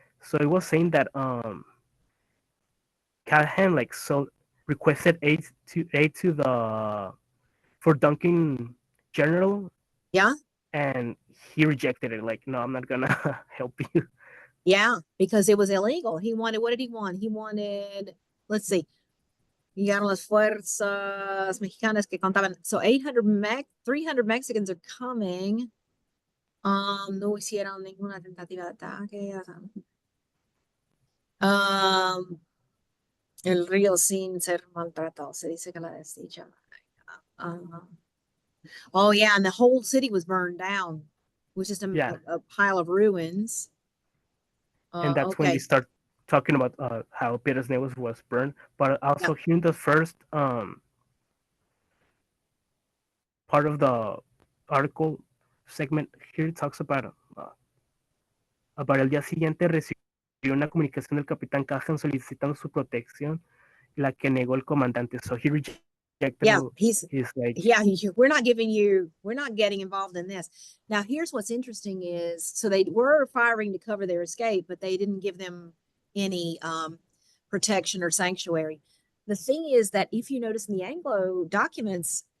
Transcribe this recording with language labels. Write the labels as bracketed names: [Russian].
[English] So it was saying that Callahan like so requested aid to the for Duncan General, Yeah. and he rejected it. Like, no, I'm not gonna help you. Yeah. Because it was illegal. He wanted, what did he want? He wanted, let's see, [Spanish] llegaron las fuerzas mexicanas que contaban. [English] So 300 Mexicans are coming. [Spanish] No hicieron ninguna tentativa de ataque. Um, el río sin ser maltratado. Se dice que la desdicha. [English] Oh yeah, and the whole city was burned down. It was just Yeah, a pile of ruins. and that's when they Okay. start talking about how Piedras Negras was burned. But Yeah. also here in the first part of the article segment, here it talks about [Spanish] el día siguiente recibió una comunicación del capitán Callahan solicitando su protección, la que negó el comandante. [English] So he rejected Yeah. his like Yeah, we're not getting involved in this. Now, here's what's interesting is, so they were firing to cover their escape, but they didn't give them any protection or sanctuary. The thing is that if you notice in the Anglo documents,